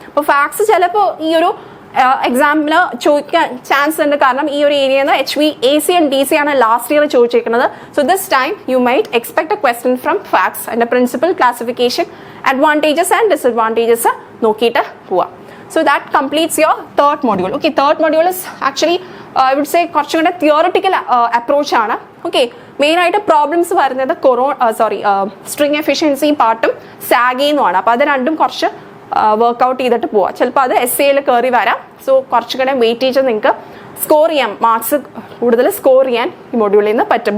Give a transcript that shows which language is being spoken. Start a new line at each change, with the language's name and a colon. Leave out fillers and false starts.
Malayalam: അപ്പോൾ ഫാക്സ് ചിലപ്പോൾ ഈ ഒരു എക്സാമിന് ചോദിക്കാൻ ചാൻസ് ഉണ്ട്, കാരണം ഈ ഒരു ഏരിയയിൽ നിന്ന് HV-AC ആൻഡ് DC ആണ് ലാസ്റ്റ് ഇയർ ചോദിച്ചിരിക്കുന്നത്.
English: So this time you might expect a question from facts.
Malayalam: അതിൻ്റെ principal, classification, advantages and disadvantages നോക്കിയിട്ട് പോവാം.
English: So that completes your third module. Okay, third module is actually I would say
Malayalam: കുറച്ചും കൂടെ theoretical approach ആണ്. Okay, മെയിനായിട്ട് problems വരുന്നത് string efficiency പാർട്ടും സാഗിന്നുമാണ്. അപ്പോൾ അത് രണ്ടും കുറച്ച് വർക്ക്ഔട്ട് ചെയ്തിട്ട് പോവാം. ചിലപ്പോൾ അത് SAയിൽ കയറി വരാം. സോ കുറച്ചുകൂടെ വെയിറ്റേജ് നിങ്ങൾക്ക് സ്കോർ ചെയ്യാം, മാർക്സ് കൂടുതൽ സ്കോർ ചെയ്യാൻ ഈ മൊഡ്യൂളിൽ നിന്ന് പറ്റും.